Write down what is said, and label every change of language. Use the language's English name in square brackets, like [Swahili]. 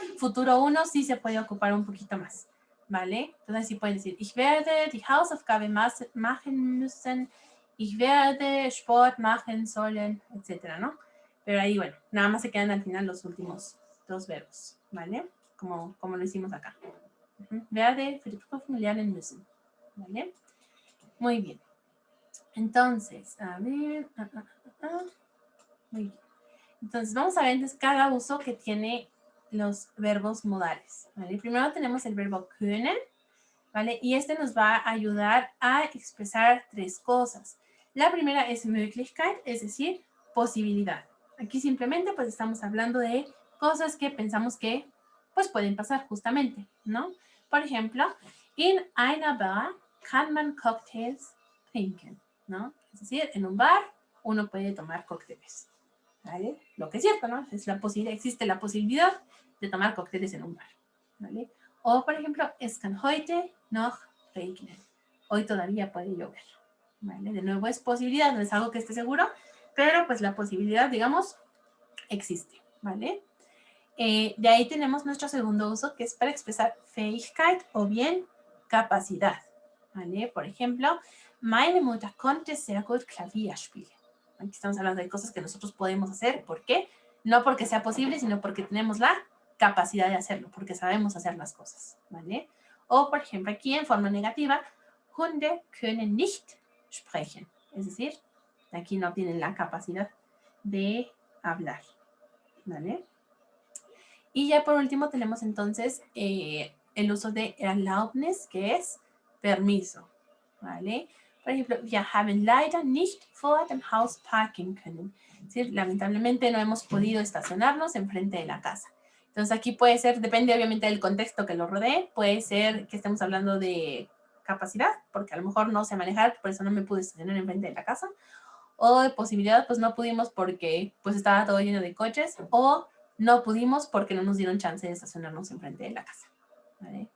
[Spanish] Futuro 1 sí se puede ocupar un poquito más, ¿vale? Entonces sí pueden decir, [German] ich werde die Hausaufgabe machen müssen, ich werde Sport machen sollen, [Spanish] etcétera, ¿no? Pero ahí, bueno, nada más se quedan al final los últimos 2 verbos, ¿vale? Como lo hicimos acá. [German] Werde für die Prüfung lernen müssen, [Spanish] ¿vale? Muy bien. Entonces, a ver. Muy bien. Entonces, vamos a ver entonces cada uso que tiene los verbos modales, ¿vale? Primero tenemos el verbo können, ¿vale? Y este nos va a ayudar a expresar 3 cosas. La primera es Möglichkeit, es decir, posibilidad. Aquí simplemente pues estamos hablando de cosas que pensamos que pues pueden pasar justamente, ¿no? Por ejemplo, [German] in einer Bar kann man Cocktails trinken, [Spanish] ¿no? Es decir, en un bar uno puede tomar cócteles. ¿Vale? Lo que es cierto, ¿no? Existe la posibilidad de tomar cócteles en un bar, ¿vale? O, por ejemplo, [German] es kann heute noch regnen. [Spanish] Hoy todavía puede llover, ¿vale? De nuevo es posibilidad, no es algo que esté seguro, pero pues la posibilidad, digamos, existe, ¿vale? De ahí tenemos nuestro segundo uso, que es para expresar Fähigkeit o bien capacidad, ¿vale? Por ejemplo, [German] meine Mutter konnte sehr gut Klavier spielen. [Spanish] Aquí estamos hablando de cosas que nosotros podemos hacer. ¿Por qué? No porque sea posible, sino porque tenemos la capacidad de hacerlo, porque sabemos hacer las cosas, ¿vale? O, por ejemplo, aquí en forma negativa, [German] Hunde können nicht sprechen. [Spanish] Es decir, aquí no tienen la capacidad de hablar, ¿vale? Y ya por último tenemos entonces el uso de Erlaubnis, que es permiso, ¿vale? Por ejemplo, [German] wir haben leider nicht vor dem Haus parken können. [Spanish] Es decir, lamentablemente no hemos podido estacionarnos enfrente de la casa. Entonces aquí puede ser, depende obviamente del contexto que lo rodee, puede ser que estemos hablando de capacidad, porque a lo mejor no sé manejar, por eso no me pude estacionar enfrente de la casa, o de posibilidad, pues no pudimos porque pues estaba todo lleno de coches, o no pudimos porque no nos dieron chance de estacionarnos enfrente de la casa, ¿vale?